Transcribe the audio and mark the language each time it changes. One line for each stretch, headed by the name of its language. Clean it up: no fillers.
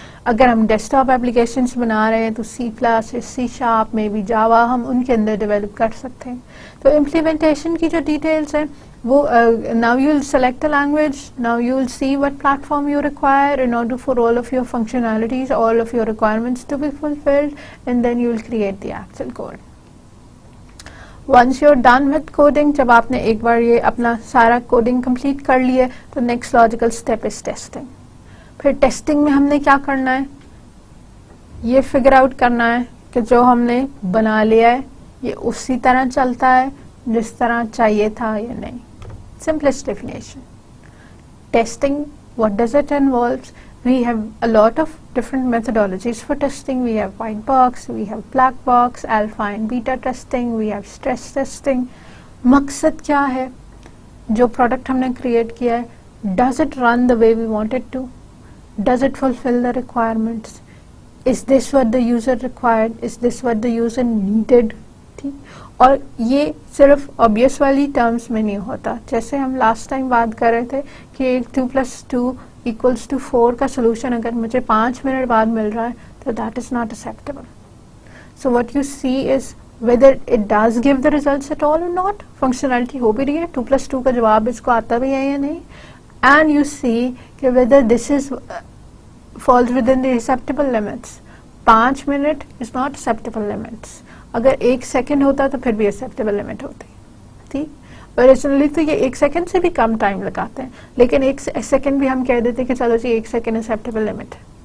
Urdu: اگر ہم desk top applications بنا رہے ہیں تو C++, C# میں بھی جاوا ہم ان کے اندر ڈیولپ کر سکتے ہیں. تو امپلیمنٹیشن کی جو ڈیٹیلس ہیں وہ
English: now you will select a language, now you will see what platform you require in order for all of your functionalities, all of your requirements to be fulfilled, and then you will create the actual code. Once you're done with coding,
Urdu: جب آپ نے ایک بار یہ اپنا سارا coding complete کر لیے تو
English: Next logical step is testing.
Urdu: پھر ٹیسٹنگ میں ہم نے کیا کرنا ہے, یہ فگر آؤٹ کرنا ہے کہ جو ہم نے بنا لیا ہے یہ اسی طرح چلتا ہے جس طرح چاہیے تھا یا نہیں.
English: Simplest definition. Testing, what does it involves? We have a lot of different methodologies for testing. We have white box, we have black box, alpha and beta testing, we have stress testing.
Urdu: مقصد کیا ہے, جو product ہم نے create کیا ہے
English: does it run the way we want it to? Does it fulfill the requirements? Is this what the user required? Is this what the user needed?
Urdu: اور یہ صرف obvious والی ٹرمز میں نہیں ہوتا. جیسے ہم لاسٹ ٹائم بات کر رہے تھے کہ 2+2 = 4 کا سولوشن اگر مجھے 5 منٹ بعد مل رہا ہے تو
English: That is not acceptable. So what you see is whether it does give the results at all or not.
Urdu: Functionality ہو بھی رہی ہے, 2+2 کا جواب اس کو آتا بھی ہے یا نہیں,
English: and you see
Urdu: کہ
English: whether this is falls within the acceptable limits. 5 minute is not acceptable limits.
Urdu: اگر 1 سیکنڈ ہوتا تو پھر بھی acceptable limit ہوتی. ٹھیک، اوریجنلی تو یہ 1 سیکنڈ سے بھی کم ٹائم لگاتے ہیں، لیکن 1 سیکنڈ بھی ہم کہہ دیتے ہیں کہ چلو جی 1 سیکنڈ acceptable limit ہے.